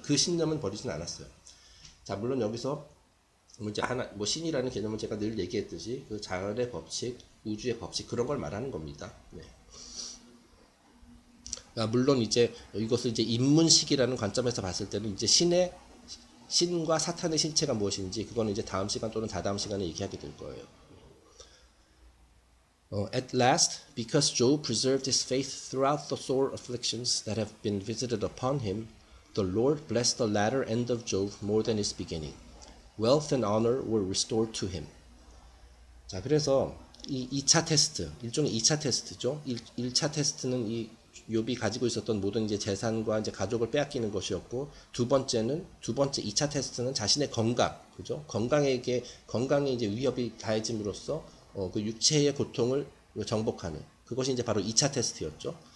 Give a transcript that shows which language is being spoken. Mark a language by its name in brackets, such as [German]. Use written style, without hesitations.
[Korean] 그 신념은 버리지는 않았어요. 자, 물론 여기서 이제 신이라는 개념은 제가 늘 얘기했듯이 그 자연의 법칙, 우주의 법칙, 그런 걸 말하는 겁니다. 네. 물론 이제 이것을 이제 인문식이라는 관점에서 봤을 때는 이제 신과 사탄의 실체가 무엇인지 그거는 이제 다음 시간 또는 다다음 시간에 얘기하게 될 거예요. [English] At last, because Job preserved his faith throughout the sore afflictions that have been visited upon him, the Lord blessed the latter end of Job more than his beginning. Wealth and honor were restored to him. [Korean] 자, 그래서 이 2차 테스트, 일종의 2차 테스트죠. 1차 테스트는 이 욥이 가지고 있었던 모든 이제 재산과 이제 가족을 빼앗기는 것이었고, 두 번째 2차 테스트는 자신의 건강, 그죠? 건강에 이제 위협이 가해짐으로써 그 육체의 고통을 정복하는, 그것이 이제 바로 2차 테스트였죠.